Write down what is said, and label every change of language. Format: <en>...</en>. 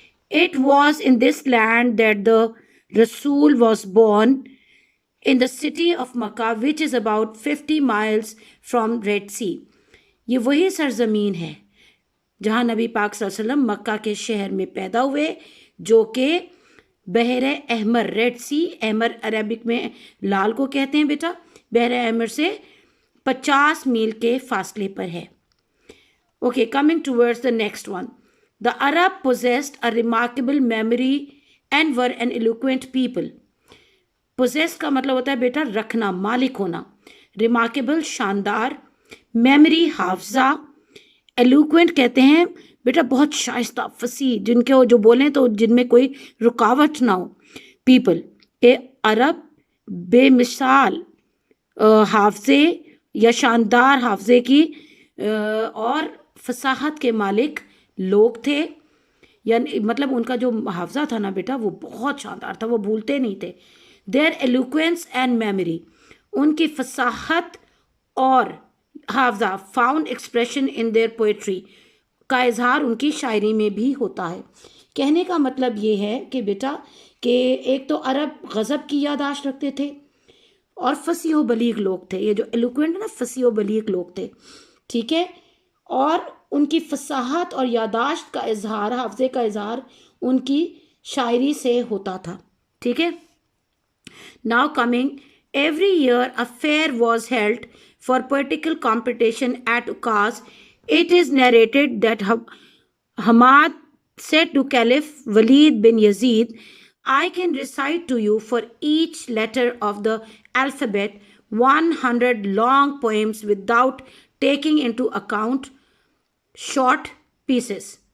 <en>It was in this land that the Rasul was born, in the city of Makkah, which is about 50 miles from Red Sea.</en> <ur>یہ وہی سرزمین ہے جہاں نبی پاک صلی اللہ علیہ وسلم مکہ کے شہر میں پیدا ہوئے، جو کہ بحر احمر، ریڈ سی، احمر عربک میں لال کو کہتے ہیں بیٹا، بحر احمر سے 50 میل کے فاصلے پر ہے.</ur> <en>Okay, coming towards the next one. The Arab possessed a remarkable memory and were an eloquent people.</en> <ur>Possessed کا مطلب ہوتا ہے بیٹا رکھنا، مالک ہونا. Remarkable شاندار، memory حافظہ، eloquent کہتے ہیں بیٹا بہت شائستہ، فصیح، جن کے جو بولیں تو جن میں کوئی رکاوٹ نہ ہو. People کہ عرب بے مثال حافظے یا شاندار حافظے کی اور فصاحت کے مالک لوگ تھے. یعنی مطلب ان کا جو حافظہ تھا نا بیٹا وہ بہت شاندار تھا، وہ بھولتے نہیں تھے.</ur> <en>their eloquence and memory،</en> <ur>ان کی فصاحت اور حافظہ</ur> <en>found expression in their poetry،</en> <ur>کا اظہار ان کی شاعری میں بھی ہوتا ہے. کہنے کا مطلب یہ ہے کہ بیٹا کہ ایک تو عرب غضب کی یادداشت رکھتے تھے اور فصیح و بلیغ لوگ تھے. یہ جو ایلوکوینٹ نا فصیح و بلیغ لوگ تھے. ٹھیک ہے. اور ان کی فصاحت اور یادداشت کا اظہار، حافظے کا اظہار ان کی شاعری سے ہوتا تھا. ٹھیک ہے.</ur> <en>Now coming, every year a fair was held for political competition at Ukaz. It is narrated that Hamad said to Caliph Walid bin Yazid, I can recite to you for each letter of the alphabet 100 long poems without taking into account short pieces.</en>